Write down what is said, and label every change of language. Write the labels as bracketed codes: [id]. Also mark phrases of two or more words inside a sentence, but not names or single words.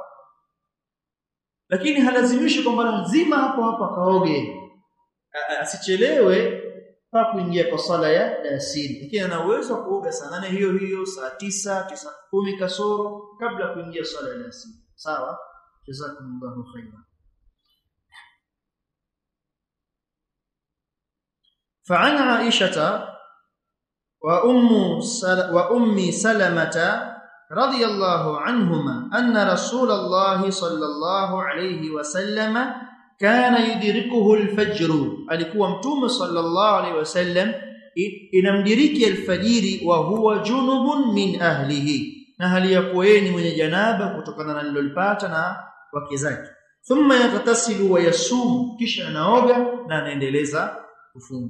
[sw] Lakini halazimishi kwamba lazima hapo hapo akaoge, asichelewe pa kuingia kwa sala ya alasiri, lakini ana uwezo wa kuoga saa 8 hiyo hiyo, saa 9 10 kasoro kabla kuingia sala ya alasiri, sawa. [ar] جزاكم الله خيرا. فعن عائشة وأم سلمة رضي الله عنهما أن رسول الله صلى الله عليه وسلم كان يدركه الفجر. [sw] alikuwa mtume [ar] صلى الله عليه وسلم [sw] inamdiriki alfajiri [ar] وهو جنب من أهله, [sw] na hali ya kuwa yeye ni mwenye janaba kutokana na alilopata na wake zake. [ar] ثم يغتسل ويصوم, [sw] kisha anaoga na anaendeleza kufunga.